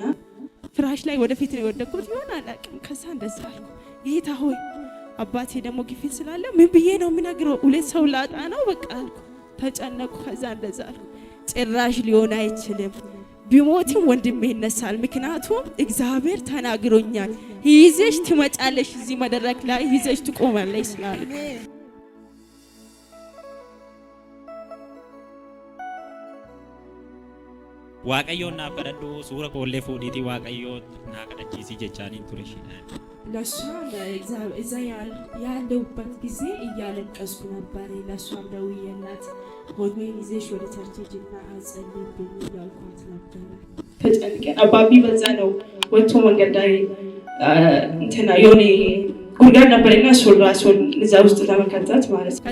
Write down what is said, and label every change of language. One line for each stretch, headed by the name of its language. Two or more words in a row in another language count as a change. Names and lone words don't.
Amharic: ፍራሽ ላይ ወደፊት ነው የወደቅኩት ይሆን አላውቅም። ከዛ እንደዛ አልኩ፣ ጌታ ሆይ አባቴ ደግሞ ግፊት ስላለ ምን ብዬ ነው የምነግረው? ሁለት ሰው ላጣ ነው በቃ አልኩ፣ ተጨነቁ። ከዛ እንደዛ አልኩ፣ ጭራሽ ሊሆን አይችልም፣ ቢሞትም ወንድሜ ይነሳል፣ ምክንያቱም እግዚአብሔር ተናግሮኛል፣ ይዘሽ ትመጫለሽ፣ እዚህ መድረክ ላይ ይዘሽ ትቆማለሽ ስላለ
Oromo: waaqayyoon naaf kadhadhu suura koollee fuudhiitii waaqayyoon naa kadhachiisii jechaaniin ture shidhaan
Amharic: ለሷ እዛ ያለሁበት ጊዜ እያለቀስኩ ነበር። ለሷም ደውዬላት ሆድሜን ይዘሽ ወደ ቸርች ሂጂና አጸልይብኝ እያልኳት ነበር። ተጨንቀን አባቢ በዛ ነው ወጥቶ መንገድ ላይ እንትና የሆነ ጉድጓድ ነበርና እሱን ራሱን እዛ ውስጥ ለመከተት ማለት ነው።